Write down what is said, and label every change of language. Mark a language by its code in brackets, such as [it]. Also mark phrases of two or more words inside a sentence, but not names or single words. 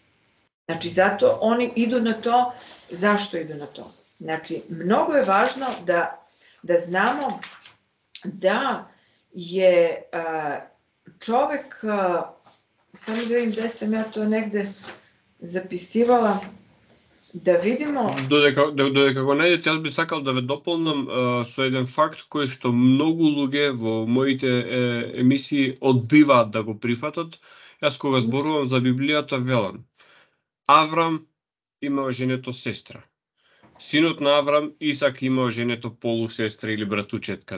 [sr] Znači, zato oni idu na to. Zašto idu na to? Znači, mnogo je važno da znamo da je čovek, samo da vidim gde sam ja to negde zapisivala, da vidimo... [mk] Додека го најдете, јас би сакал да ве дополнам со еден факт кој што многу луѓе во моите емисии одбиваат да го прифатат. Јас кога зборувам за Библијата велам: Аврам имал женето сестра. Синот на Аврам, Исак, имал женето полусестра или братучетка.